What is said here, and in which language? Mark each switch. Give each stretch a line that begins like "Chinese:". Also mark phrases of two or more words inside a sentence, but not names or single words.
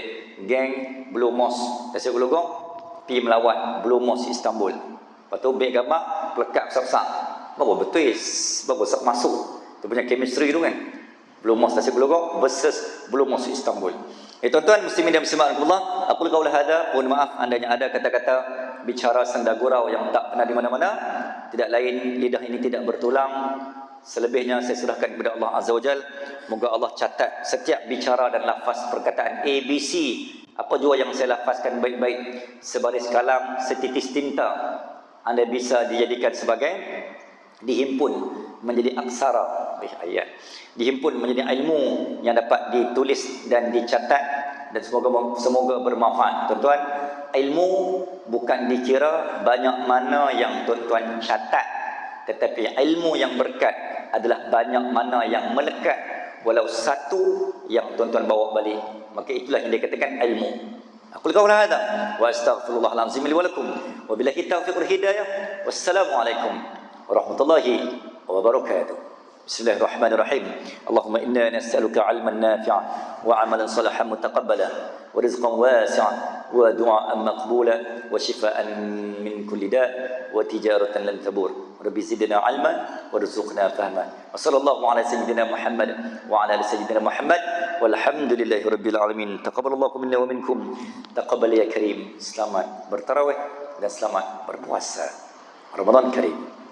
Malay: Geng Blue Mosque Tasik Gelugong pi melawat Blue Mosque Istanbul. Lepas tu baik gambar, pelekat besar-besar. Baru betul, baru masuk. Tu punya chemistry tu kan. Blue Mosque Tasik Gelugong versus Blue Mosque Istanbul. Tuan-tuan muslimin dan muslimat rahimakumullah,
Arabic: أقول قولي هذا,
Malay: mohon maaf andainya ada kata-kata bicara senda gurau yang tak pernah di mana-mana, tidak lain lidah ini tidak bertulang. Selebihnya saya serahkan kepada Allah
Arabic: عز وجل.
Malay: Moga Allah catat setiap bicara dan lafaz perkataan ABC, apa jua yang saya lafazkan baik-baik, sebaris kalam, setitis tinta, anda bisa dijadikan sebagai, dihimpun menjadi aksara ayat, dihimpun menjadi ilmu yang dapat ditulis dan dicatat, dan semoga bermanfaat. Tuan-tuan, ilmu bukan dikira banyak mana yang tuan-tuan catat, tetapi ilmu yang berkat adalah banyak mana yang melekat, walau satu yang tuan-tuan bawa balik. Maka itulah yang dikatakan ilmu.
Arabic: أقول قولي هذا وأستغفر الله العظيم لي ولكم وبالله التوفيق والهداية. والسلام عليكم ورحمة الله وبركاته. بسم الله الرحمن الرحيم. اللهم إنا نسألك علما نافعا وعملا صالحا متقبلا ورزقا واسعا ودعاء مقبولا وشفاء من كل داء وتجارة لن تبور. ربي زدنا علما وارزقنا فهما. وصلى الله على سيدنا محمد وعلى آل سيدنا محمد والحمد لله رب العالمين. تقبل الله منا ومنكم. تقبل يا كريم.
Malay: Selamat bertarawih dan selamat berpuasa.
Arabic: رمضان كريم.